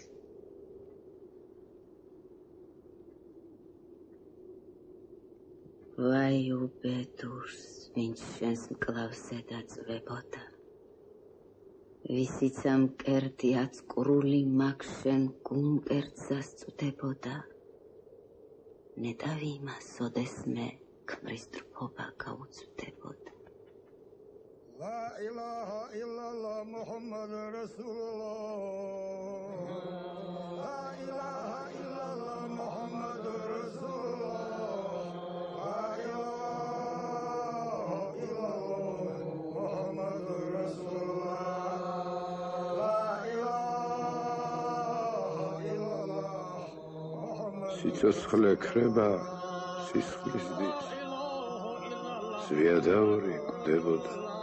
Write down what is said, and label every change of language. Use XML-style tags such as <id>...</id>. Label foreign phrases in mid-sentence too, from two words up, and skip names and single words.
<ka>ვაი უბედურს, ვინც შენს მკლავზე დაწვებოდა, ვისიც ამ კერდი აწკრული მაგ შენ გუმკერძას წვდებოდა, ნეტავი იმას ოდესმე ქმრის ტრფობა გაუწვდებოდა.</ka> <ar>لا إله إلا الله محمد رسول الله لا إله إلا الله محمد رسول الله لا إله إلا الله محمد رسول الله لا إله إلا الله محمد</ar> <ka>სიცოცხლე ქრება სისხლის დის, ზვიადაური კვდებოდა.</ka>